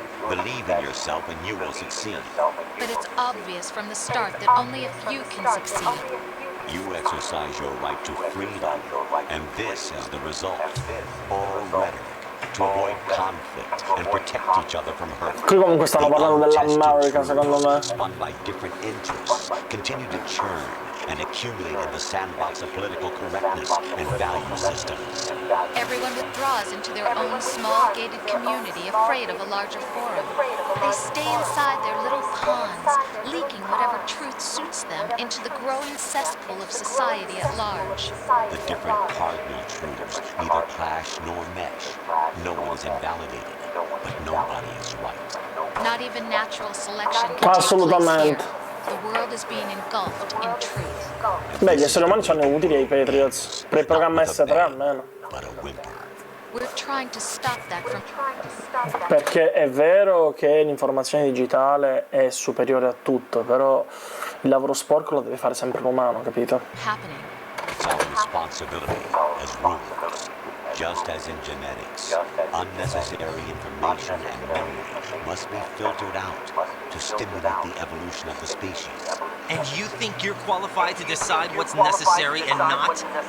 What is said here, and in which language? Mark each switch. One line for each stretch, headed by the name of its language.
English: Believe in yourself and you will succeed. But it's obvious from the start that only a few can succeed. You exercise your right to freedom, and this is the result. All rhetoric to avoid conflict and protect each other from hurt.
Italian: Qui comunque stanno parlando dell'America, secondo me.
English: Spun by different interests, continue to churn and accumulate in the sandbox of political correctness and value systems. Everyone withdraws into their own small gated community, afraid of a larger forum. They stay inside their little ponds, leaking whatever truth suits them into the growing cesspool of society at large. The different cardinal truths neither clash nor mesh. No one is invalidated, but nobody is right. Not even natural selection can take place here. The world is being engulfed in truth.
Italian: Beh, gli esseri umani sono utili ai Patriots. Per il programma S3 almeno.
English: We're trying to stop that from...
Italian: Perché è vero che l'informazione digitale è superiore a tutto, però il lavoro sporco lo deve fare sempre l'umano, capito?
English: It's our responsibility as rulers. Just as in genetics, unnecessary information and memory must be filtered out to stimulate the evolution of the species. And you think you're qualified to decide what's necessary and not?